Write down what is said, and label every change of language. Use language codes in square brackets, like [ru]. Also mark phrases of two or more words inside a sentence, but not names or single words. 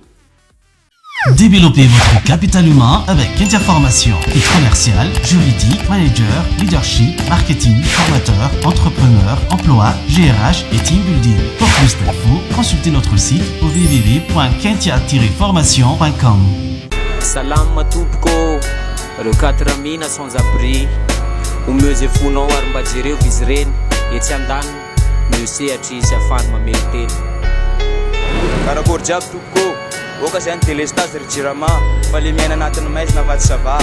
[fr] Développez votre capital humain avec interformation et commercial, juridique, manager, leadership, marketing, formateur, entrepreneur, emploi, GRH et team building. Pour plus d'infos, consultez notre site au www.kentia-formation.com. [mg] Salama topoko, reo 4 mina [fr] sans abri. [mg] Omeo zay fonao ary mba jereo izy reny, etsy andaniny meo sehatra izy afahany mamely teny. Karakory jiaby topoko. Oka zay ny délestage ry jirama, fa le miaina anatin'ny maizina va tsy sava.